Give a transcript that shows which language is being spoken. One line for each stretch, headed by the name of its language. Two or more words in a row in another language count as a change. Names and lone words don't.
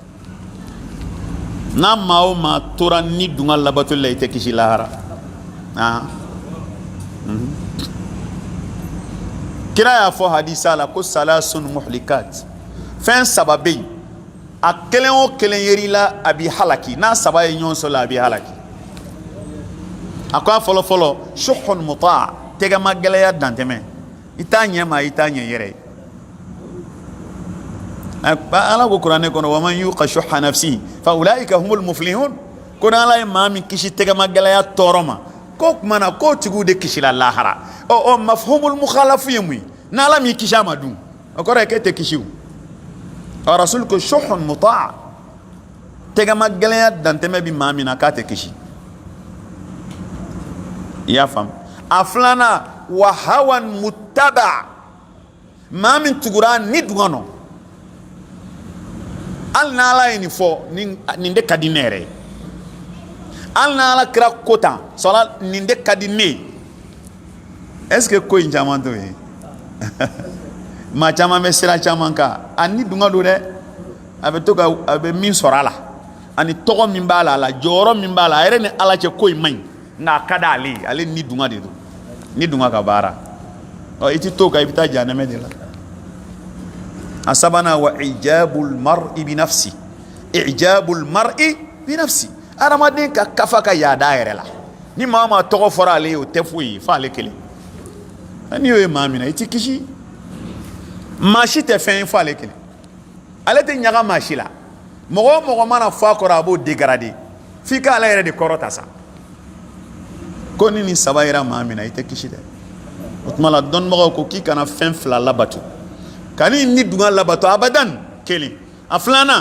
Bambara: n'a maa o maa tora ni dunga labatoli la i tɛ kisi lahara kira y'a fɔ hadisa la ko
Arabic: ثلاث مهلكات
Bambara: fɛn saba bɛ yen a kelen o kelen yer'i la a b'i halaki n'a saba ye ɲɔgɔn sɔrɔ a b'i halaki a ko a fɔlɔ fɔlɔ
Arabic: شح مطاع
Bambara: tɛgɛma gɛlɛya dantɛmɛ i t'a ɲɛ ma i t'a ɲɛ yɛrɛ ye ala ko kuranɛ kɔnɔ
Arabic: ومن يوق شح نفسه فأولئك هم المفلحون
Bambara: ko ni ala ye maa min kisi tɛgɛma gɛlɛya tɔɔrɔ ma ko tuma na k'o tigiw de kisila lahara
Arabic: مفهوم المخالفة
Bambara: ye mun ye n'ala m'i kisi a ma dun o kɔrɔ ye k'e tɛ kisi o rasul ko
Arabic: شح مطاع
Bambara: tɛgɛma gɛlɛya dantɛmɛ bi maa min na k'a tɛ kisi i y'a faamu a filanan
Arabic: وهوى متبع
Bambara: maa min tugura ni dunga nɔ hali n'ala ye nin fɔ nin de ka di ne yɛrɛ ye hali n'ala kira ko tan sɔla nin de ka di ne ye est-ce que ko in caman t'o ye maa caman bɛ sira caman kan a ni dunga don dɛ a bɛ min sɔrɔ a la ani tɔgɔ min b'a la a la jɔyɔrɔ min b'a la a yɛrɛ ni ala cɛ ko in man ɲi nka a ka d'ale ye ale ni dunga de don ni dunga ka baara i ti to kan i bɛ taa jahanɛmɛ de la a sabanan
Arabic: وإعجاب المرء بنفسه إعجاب المرء بنفسه
Bambara: adamaden ka kafa ka yaada a yɛrɛ la ni maa o maa tɔgɔ fɔra ale ye o tɛ foyi ye fo ale kelen n'i y'o ye maa min na i ti kisi maa si tɛ fɛn ye fo ale kelen ale tɛ ɲaga maa si la mɔgɔ o mɔgɔ mana fɔ a kɔrɔ a b'o dégrader f'i ka ala yɛrɛ de kɔrɔ ta sa ko ni nin saba yera maa min na i tɛ kisi dɛ o tuma la dɔnnibagaw ko k'i kana fɛn fila labato kan'i ni dunga labato abadan kelen a filanan